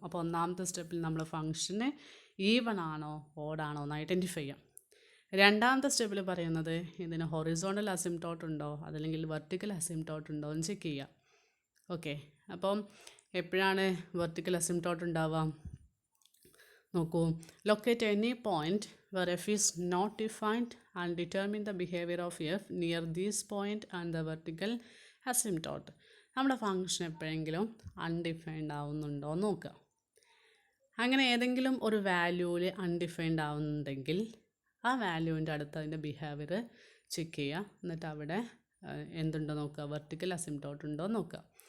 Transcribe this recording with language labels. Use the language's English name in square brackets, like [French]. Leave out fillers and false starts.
[Malayalam] അപ്പോൾ ഒന്നാമത്തെ സ്റ്റെപ്പിൽ നമ്മൾ ഫങ്ഷന് ഈവൺ ആണോ ഓഡാണോ എന്ന് ഐഡൻറ്റിഫൈ ചെയ്യാം. രണ്ടാമത്തെ സ്റ്റെപ്പിൽ പറയുന്നത് ഇതിന് ഹൊറിസോണ്ടൽ അസിംപ്റ്റോട്ട് ഉണ്ടോ അതല്ലെങ്കിൽ വെർട്ടിക്കൽ അസിംപ്റ്റോട്ട് ഉണ്ടോ എന്ന് ചെക്ക് ചെയ്യുക. ഓക്കെ, അപ്പം എപ്പോഴാണ് വെർട്ടിക്കൽ അസിംപ്റ്റോട്ട് ഉണ്ടാവുക? നോക്കൂ, [English] Locate any point where f is not defined and determine the behavior of f near this point and the vertical asymptote. [Malayalam] നമ്മുടെ ഫങ്ഷൻ എപ്പോഴെങ്കിലും അൺഡിഫൈൻഡ് ആവുന്നുണ്ടോ എന്ന് നോക്കുക. അങ്ങനെ ഏതെങ്കിലും ഒരു വാല്യൂവിൽ അൺഡിഫൈൻഡ് ആവുന്നുണ്ടെങ്കിൽ ആ വാല്യൂവിൻ്റെ അടുത്ത് അതിൻ്റെ ബിഹേവിയർ ചെക്ക് ചെയ്യുക. എന്നിട്ട് അവിടെ എന്തുണ്ടോ നോക്കുക, വെർട്ടിക്കൽ അസിംപ്റ്റോട്ട് ഉണ്ടോ നോക്കുക.